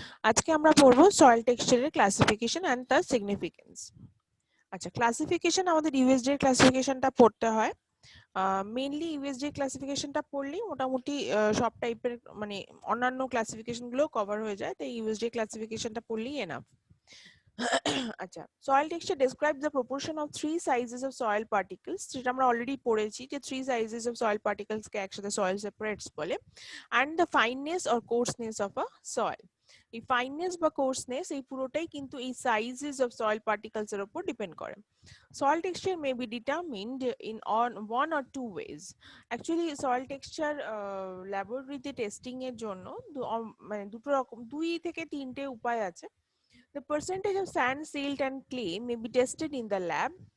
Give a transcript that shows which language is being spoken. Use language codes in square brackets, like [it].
[bn] আজকে আমরা পড়বো সয়েল টেক্সচারের ক্লাসিফিকেশন অ্যান্ড তার সিগনিফিকেন্স। আচ্ছা, ক্লাসিফিকেশন আমাদের ইউএসডি এর ক্লাসিফিকেশনটা পড়তে হয়। মেইনলি ইউএসডি ক্লাসিফিকেশনটা পড়লেই মোটামুটি সব টাইপের মানে অন্যান্য ক্লাসিফিকেশন গুলো কভার হয়ে যায়, তাই ইউএসডি ক্লাসিফিকেশনটা পড়লেই এনাফ। [en] আচ্ছা, soil texture describes the proportion of three sizes of soil particles, [bn] যেটা আমরা অলরেডি পড়েছি যে [en] three sizes of soil particles কে একসাথে soil separates বলে, and the fineness or coarseness of a soil. [bn] এই ফাইননেস বা কোর্সনেস এই পুরোটাই কিন্তু এই সাইজেস অফ সয়েল পার্টিকেলস এর উপর ডিপেন্ড করে। [en] Soil texture may be determined in on one or two ways. [bn] Actually soil texture ল্যাবরেটরিতে টেস্টিং এর জন্য মানে দুটো রকম, দুই থেকে তিনটে উপায় আছে। [en] The percentage of sand, silt and clay may be tested in the lab.